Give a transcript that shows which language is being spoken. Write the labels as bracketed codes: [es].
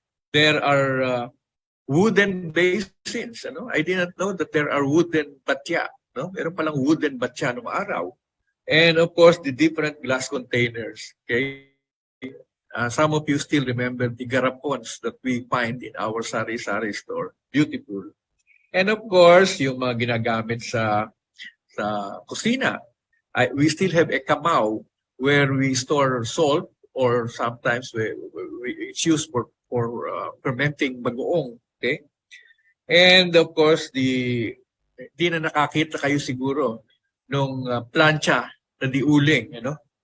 [en] There are wooden basins. Ano? I didn't know that there are wooden batya. No? [tl] Meron palang wooden batya noong araw. [en] And of course, the different glass containers. Okay, some of you still remember the garapons that we find in our sari-sari store. Beautiful. And of course, [tl] yung mga ginagamit sa kusina. [en] We still have a kamao where we store salt, or sometimes it's used for fermenting bagoong. [tl] Okay? [en] And of course, [tl] di na nakakita kayo siguro nung plancha na di uling, [en] you know?